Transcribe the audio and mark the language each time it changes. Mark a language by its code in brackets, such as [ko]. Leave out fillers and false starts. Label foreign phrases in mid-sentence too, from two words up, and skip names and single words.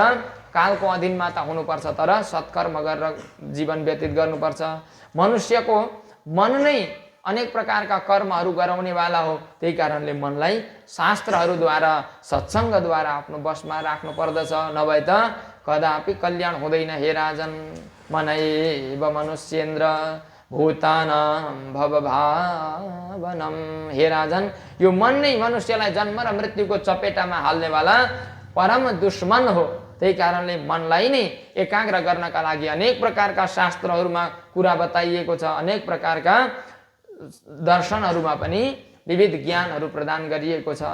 [ne] कालको अधीनमा त हुनुपर्छ, तर सत्कर्म गरेर जीवन व्यतीत गर्नुपर्छ। मनुष्यको मन नै अनेक प्रकारका कर्महरू गराउनेवाला हो। त्यही कारणले मनलाई शास्त्रहरूद्वारा सत्सङ्गद्वारा आफ्नो वशमा राख्नु पर्दछ, नभए त कदापि कल्याण हुँदैन। [sa] हे राजन, मनैव मनुष्येन्द्र भूतानां भवभावनम। [ne] हे राजन, यो मन नै मनुष्यलाई जन्म र मृत्युको चपेटामा हाल्नेवाला परम दुश्मन हो। त्यही कारणले मनलाई नै एकाग्र गर्नका लागि अनेक प्रकारका शास्त्रहरूमा कुरा बताइएको छ। अनेक प्रकारका दर्शनहरूमा पनि विविध ज्ञानहरू प्रदान गरिएको छ।